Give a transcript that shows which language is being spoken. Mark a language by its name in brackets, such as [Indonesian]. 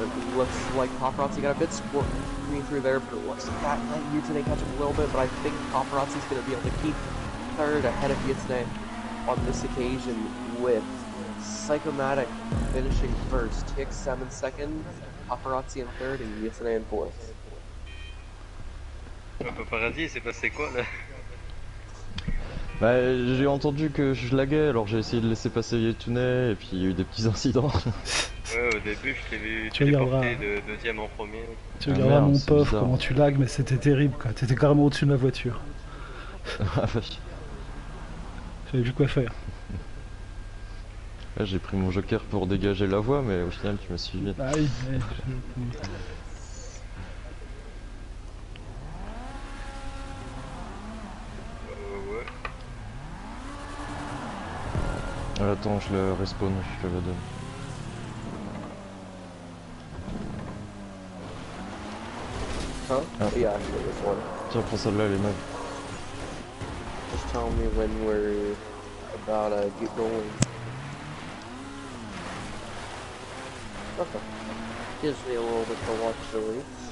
[English] It looks like Paparazzi got a bit squirmy through there, but it looks like that let Yutane catch up a little bit, but I think Paparazzi's going to be able to keep third ahead of Yutane on this occasion, with Psychomatic finishing first, TXM in second, Paparazzi in third, and Yutane in fourth. [French] Paparazzi, c'est passé quoi là? Bah, j'ai entendu que je laguais, alors j'ai essayé de laisser passer Yetune, et puis il y a eu des petits incidents. Ouais, au début, je t'ai vu téléporter de deuxième en premier. Tu regarderas mon pauvre, comment tu lagues, mais c'était terrible quoi. T'étais carrément au-dessus de ma voiture. Ah vache. J'avais vu quoi faire. Là, j'ai pris mon joker pour dégager la voie, mais au final tu m'as suivi. Ah oui, Ouais. Attends, je le respawn, je te le donne. Huh? Ah. [English] Yeah, actually, this one. [French] Tiens, prends celle-là, elle est neuve. [English] Just tell me when we're about to get going. Okay. Gives me a little bit to watch the race.